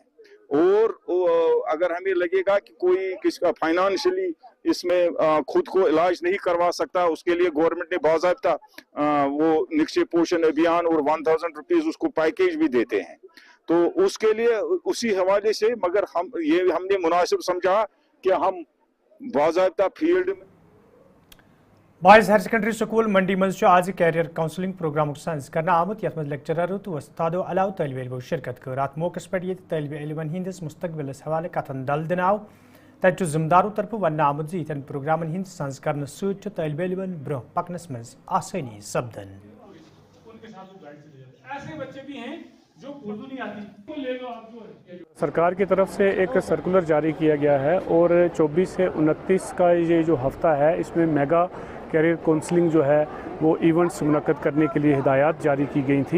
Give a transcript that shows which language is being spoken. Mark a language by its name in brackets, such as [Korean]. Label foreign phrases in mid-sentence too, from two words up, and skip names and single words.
[Hindi] और अगर हमें लगेगा कि कोई किसका फाइनेंशियली इसमें खुद को इलाज नहीं करवा सकता, उसके लिए गवर्नमेंट ने बाज़ाब्ता वो निक्षय पोषण अभियान और 1000 रुपीज उसको पैकेज भी देते हैं। तो उसके लिए उसी हवाले से मगर हमने मुनासिब समझा कि हम बाज़ाब्ता फील्ड में [Kashmiri] बॉयज़ हायर सेकेंडरी स्कूल मंडी मज आज [English] career counselling programme [Kashmiri] साइंस करना आमुत यथ मज लेक्चरर तो उस्तादो अलाव तलब इल्मो शिरकत कर अत मौके पे तलब इल्मन हंदिस मुस्तकबिलस हवाले कथन दल दिन आव तत जिम्मेदारों तरफ वन आमुत इन प्रोग्राम हंद साइंस कर तलब इल्मन ब्रोह पकनस मज आसानी सपदन। [Hindi] जो उर्दू नहीं आती तो ले लो आप। जो सरकार की तरफ से एक सर्कुलर जारी किया गया है और 24 से 29 का ये जो हफ्ता है इसमें [English] mega career counselling [Hindi] जो है वो इवेंट्स मुनक्कद करने के लिए हिदायत जारी की गई थी।